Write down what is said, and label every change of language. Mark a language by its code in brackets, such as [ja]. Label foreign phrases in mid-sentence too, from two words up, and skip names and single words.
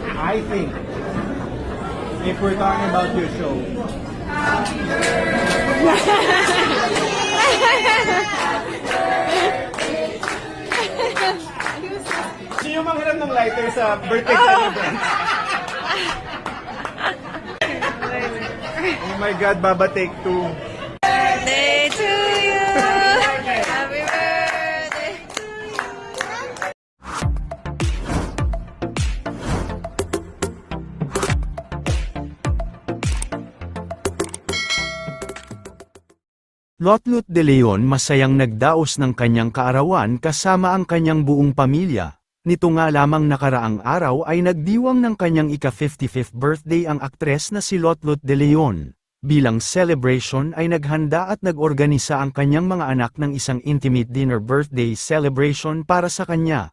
[en] I think if we're talking about your show, [tl] sino yung manghiram ng lighter sa birthday celebrant? [en] Oh my God, Baba, take two. Birthday to you. Happy birthday to you. [tl] Lotlot de Leon masayang nagdaos ng kanyang kaarawan kasama ang kanyang buong pamilya. Nito nga lamang nakaraang araw ay nagdiwang ng kanyang ika-55th birthday ang aktres na si Lotlot de Leon. Bilang celebration ay naghanda at nag-organisa ang kanyang mga anak ng isang [en] intimate dinner birthday celebration [tl] para sa kanya.